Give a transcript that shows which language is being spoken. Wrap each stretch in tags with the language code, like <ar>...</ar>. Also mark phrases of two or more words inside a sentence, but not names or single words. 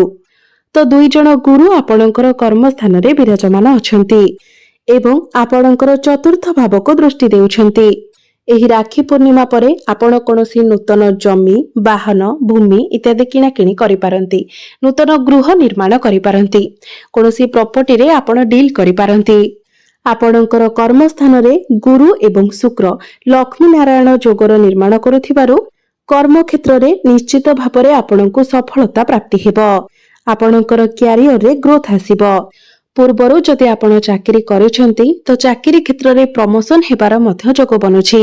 <or>ତ ଦୁଇ ଜଣ ଗୁରୁ ଆପଣଙ୍କର କର୍ମସ୍ଥାନ ରେ ବିରାଜମାନ ଅଛନ୍ତି ଏବଂ ଆପଣଙ୍କର ଚତୁର୍ଥ ଭାବ କୁ ଦୃଷ୍ଟି ଦେଉଛନ୍ତି। ଏହି ରାଖୀ ପୂର୍ଣ୍ଣିମା ପରେ ଆପଣ କୌଣସି ନୂତନ ଜମି, ବାହନ, ଭୂମି ଇତ୍ୟାଦି କିଣା କିଣି କରି ପାରନ୍ତି, ନୂତନ ଗୃହ ନିର୍ମାଣ କରି ପାରନ୍ତି, କୌଣସି प्रॉपर्टी ରେ ଆପଣ डील କରି ପାରନ୍ତି। ଆପଣଙ୍କର କର୍ମସ୍ଥାନରେ ଗୁରୁ ଏବଂ ଶୁକ୍ର ଲକ୍ଷ୍ମୀ ନାରାୟଣ ଯୋଗର ନିର୍ମାଣ କରୁଥିବାରୁ କର୍ମକ୍ଷେତ୍ରରେ ନିଶ୍ଚିତ ଭାବରେ ଆପଣଙ୍କୁ ସଫଳତା ପ୍ରାପ୍ତି ହେବ। ଆପଣଙ୍କର କ୍ୟାରିୟରରେ ଗ୍ରୋଥ ଆସିବ। ପୂର୍ବରୁ ଯଦି ଆପଣ ଚାକିରି କରିଛନ୍ତି ତ ଚାକିରି କ୍ଷେତ୍ରରେ ପ୍ରମୋସନ ହେବାର ମଧ୍ୟ ଯୋଗ ବନୁଛି।</or>